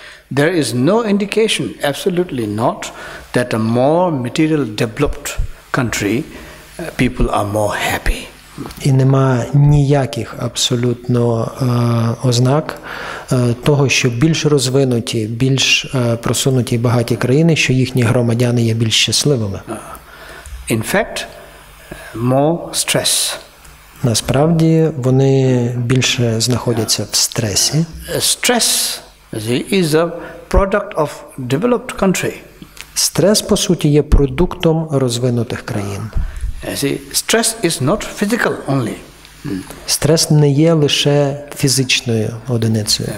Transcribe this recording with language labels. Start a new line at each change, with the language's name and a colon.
English: There is no indication, absolutely not, that a more material developed country, people are more happy.
Ukrainian: І нема ніяких абсолютно ознак того, що більш розвинуті, більш просунуті і багаті країни, що їхні громадяни є більш щасливими.
English: In fact, more stress.
Ukrainian: Насправді, вони більше знаходяться в стресі.
English: Stress is a product of developed country.
Ukrainian: Стрес, по суті, є продуктом розвинутих країн.
English: Stress is not physical only.
Ukrainian: Стрес не є лише фізичною одиницею.